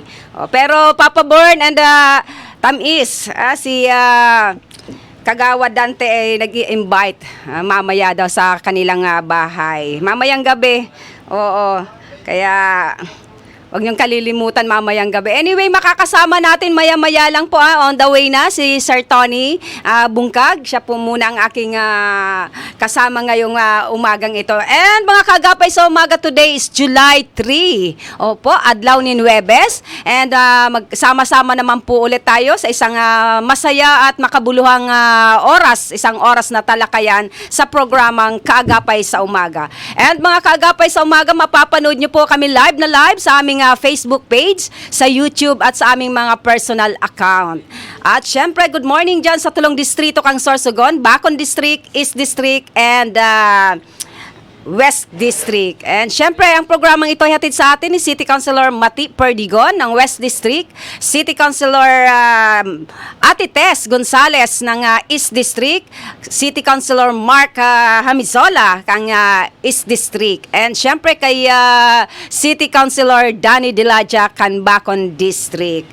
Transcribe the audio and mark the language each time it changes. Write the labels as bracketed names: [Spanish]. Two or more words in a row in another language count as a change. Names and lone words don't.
[Filipino] Pero Papa Born and Tamis, si Kagawad Dante ay nag-i-invite mamaya daw sa kanilang bahay. Mamayang gabi. Oo. Kaya wag niyong kalilimutan mamayang gabi. Anyway, makakasama natin maya-maya lang po [English] on the way [Filipino] na si Sir Tony Bungkag. Siya po muna ang aking kasama ngayong umagang ito. And mga kagapay sa umaga, [English] today is July 3. [Bikol] Opo, adlaw ni Huwebes. [Filipino] And magsama-sama naman po ulit tayo sa isang masaya at makabuluhang oras. Isang oras na talakayan sa programang Kaagapay sa Umaga. And mga kaagapay sa umaga, mapapanood niyo po kami live sa aming Facebook page, sa YouTube at sa aming mga personal account. At syempre, [English] good morning [Bikol] dyan sa tulong distrito kang Sorsogon, Bacon District, East District, and West District. [Filipino] And syempre, ang programang ito ay hatid sa atin ni City Councilor Mati Perdigon ng West District, City Councilor Ate Tess Gonzales ng East District, City Councilor Mark Hamizola kang East District, and syempre kay City Councilor Danny Dilaja kan Bacon District.